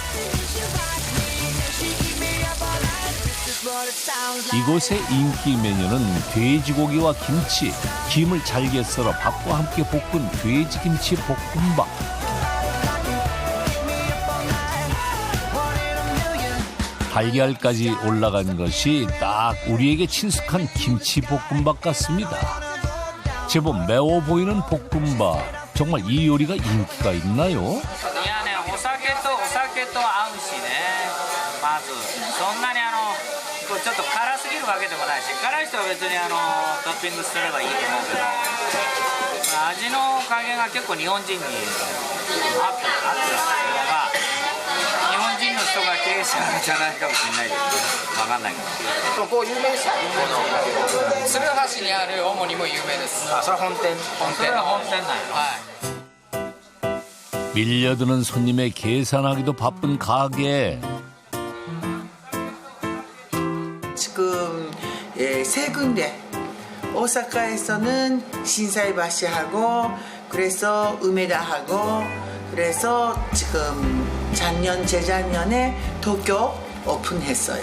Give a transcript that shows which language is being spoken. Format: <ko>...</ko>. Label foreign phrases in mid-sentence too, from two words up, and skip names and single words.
<ko>이곳의 인기 메뉴는 돼지고기와 김치, 김을 잘게 썰어 밥과 함께 볶은 돼지김치 볶음밥. 달걀까지 올라간 것이 딱 우리에게 친숙한 김치볶음밥 같습니다. 제법 매워 보이는 볶음밥. 정말 이 요리가 인기가 있나요?</ko> <ja>いやね、お酒と合うしね。まずそんなにこうちょっと辛すぎるわけでもないし、辛い人は別にトッピングすればいいと思うけど、味の加減が結構日本人に合ってるのが、日本人の人が経営者じゃないかもしれないけど、わかんないけど。ここ有名ですか？鶴橋にある主にも有名です。あ、それは本店。それは本店なんや。はい。</ja> <ko>밀려드는 손님의 계산하기도 바쁜 가게. 지금 세 군데 오사카에서는 신사이바시하고 그래서 우메다하고 그래서 지금 작년 재작년에 도쿄 오픈했어요.</ko>